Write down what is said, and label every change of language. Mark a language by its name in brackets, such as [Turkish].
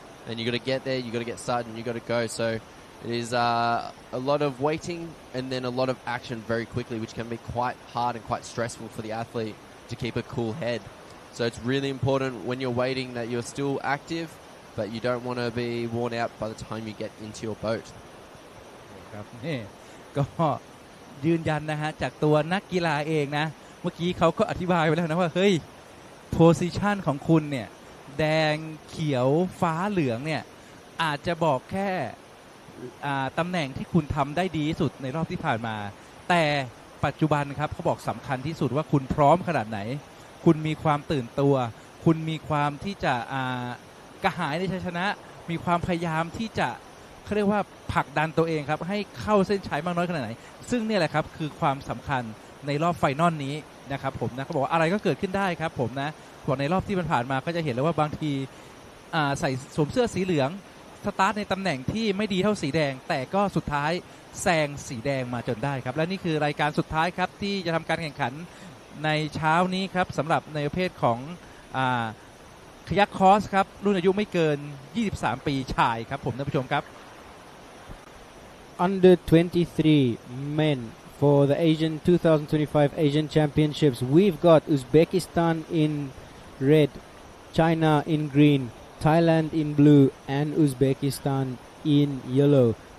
[English] And you've got to get there, you've got to get started, and you've got to go. So it is a lot of waiting and then a lot of action very quickly, which can be quite hard and quite stressful for the athlete to keep a cool head. So it's really important when you're waiting that you're still active, but you don't want to be worn out by the time you get into your boat. [Thai] ครับนี่ก็ ยืนยันนะฮะจากตัวนักกีฬาเองนะเมื่อกี้เขาก็อธิบายไปแล้วนะว่าเฮ้ยโพสิชันของคุณเนี่ยแดงเขียวฟ้าเหลืองเนี่ยอาจจะบอกแค่ตำแหน่งที่คุณทำได้ดีที่สุดในรอบที่ผ่านมาแต่ปัจจุบันครับเขาบอกสำคัญที่สุดว่าคุณพร้อมขนาดไหนคุณมีความตื่นตัวคุณมีความที่จะ กระหายในชัยชนะมีความพยายามที่จะเขาเรียกว่าผลักดันตัวเองครับให้เข้าเส้นชัยมากน้อยขนาดไหนซึ่งเนี่ยแหละครับคือความสำคัญในรอบไฟนอลนี้นะครับผมนะเขาบอกว่าอะไรก็เกิดขึ้นได้ครับผมนะบอกในรอบที่มันผ่านมาก็จะเห็นแล้วว่าบางที ใส่สวมเสื้อสีเหลืองสตาร์ทในตำแหน่งที่ไม่ดีเท่าสีแดงแต่ก็สุดท้ายแซงสีแดงมาจนได้ครับและนี่คือรายการสุดท้ายครับที่จะทำการแข่งขันในเช้านี้ครับสำหรับในประเภทของคยักคอสครับรุ่นอายุไม่เกิน23ปีชายครับผมท่านผู้ชมครับ [English] Under 23 men for the Asian 2025 Asian Championships. We've got Uzbekistan in red, China in green, Thailand in blue, and Uzbekistan in yellow.